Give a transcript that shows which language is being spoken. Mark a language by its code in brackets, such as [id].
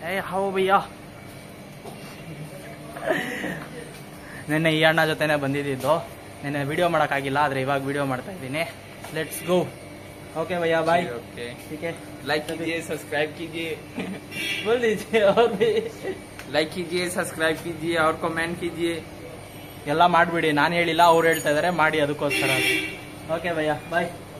[kn] How bhaiya, ನಿನ್ನೆ ಈ ಅಣ್ಣ ಜೊತೆನೆ ಬಂದಿದ್ದು. ನಿನ್ನೆ ವಿಡಿಯೋ ಮಾಡೋಕ್ಕಾಗಿಲ್ಲ, ಆದರೆ ಇವಾಗ ವಿಡಿಯೋ ಮಾಡ್ತಾ ಇದ್ದೀನಿ. [en] Let's go. [hi] ओके भैया, बाय. ओके, ठीक है. लाइक कीजिए, सब्सक्राइब कीजिए. बोल दीजिए. और भी लाइक कीजिए, सब्सक्राइब कीजिए और कमेंट कीजिए. [kn] ಎಲ್ಲ ಮಾಡ್ಬಿಡಿ, ನಾನು ಹೇಳಿಲ್ಲ, ಅವ್ರು ಹೇಳ್ತಾ ಇದಾರೆ ಮಾಡಿ, ಅದಕ್ಕೋಸ್ಕರ. ಓಕೆ ಭಯ್ಯ, ಬಾಯ್.